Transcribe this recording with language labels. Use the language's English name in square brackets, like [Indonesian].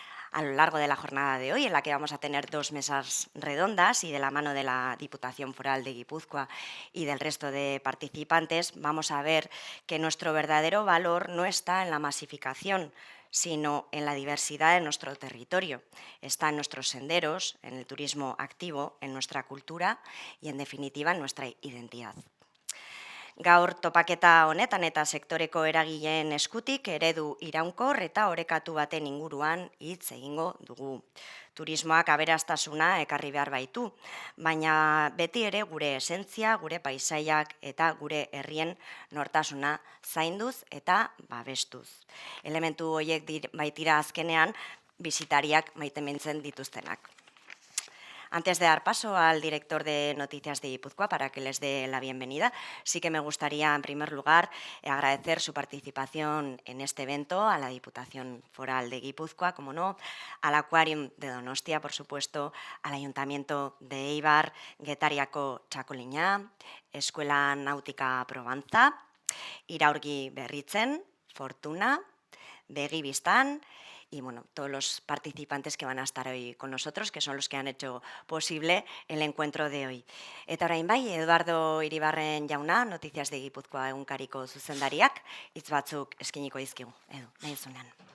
[Spanish] A lo largo de la jornada de hoy, en la que vamos a tener 2 mesas redondas y de la mano de la Diputación Foral de Guipúzcoa y del resto de participantes, vamos a ver que nuestro verdadero valor no está en la masificación, sino en la diversidad de nuestro territorio. Está en nuestros senderos, en el turismo activo, en nuestra cultura y, en definitiva, en nuestra identidad. [Basque] Gaur topaketa honetan eta sektoreko eragileen eskutik eredu iraunkor eta orekatu baten inguruan hitz egingo dugu. Turismoak aberastasuna ekarri behar baitu, baina beti ere gure esentzia, gure paisaiak eta gure herrien nortasuna zainduz eta babestuz. Elementu horiek baitira azkenean bisitariak maitemintzen dituztenak. [Spanish] Antes de dar paso al director de Noticias de Guipúzcoa para que les dé la bienvenida, sí que me gustaría, en primer lugar, agradecer su participación en este evento a la Diputación Foral de Guipúzcoa, como no, al Aquarium de Donostia, por supuesto, al Ayuntamiento de Eibar, Getariako Txakoliña, Escuela Náutica Provenza, Iraurgi Berritzen, Fortuna, [Basque] begi bistan, [Spanish] y bueno, todos los participantes que van a estar hoy con nosotros, que son los que han hecho posible el encuentro de hoy. [Basque] Eta orain bai, Eduardo Iribarren jauna, Noticias de Gipuzkoa egunkariko zuzendariak, hitz batzuk eskiniko dizkigu. Edu, nahi zunean.